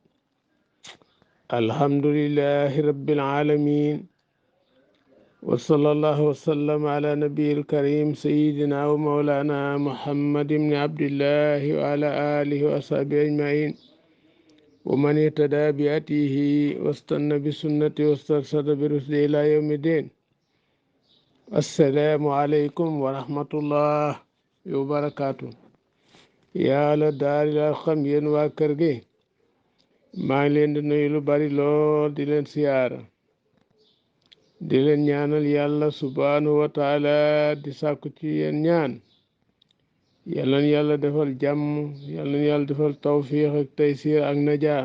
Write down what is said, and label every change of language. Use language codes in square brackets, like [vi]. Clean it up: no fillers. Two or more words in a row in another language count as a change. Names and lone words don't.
[ar] الحمد لله رب العالمين، وصلى الله وسلم على نبي الكريم سيدنا ومولانا محمد بن عبد الله وعلى آله وصحبه أجمعين ومن اهتدى بهديه واستنى بسنته واسترشد برشده إلى يوم الدين. السلام عليكم ورحمة الله وبركاته. [wo] yàlla daal la xam yéen waa kër gi maa ngi leen di nuyu lu bari lool di leen siyaara di leen ñaanal yàlla [ar] سبحانه وتعالى [wo] di sàkku ci yéen ñaan yàlla na yàlla defal jàmm, yàlla na yàlla defal tawfiix ak taysiir ak najaa.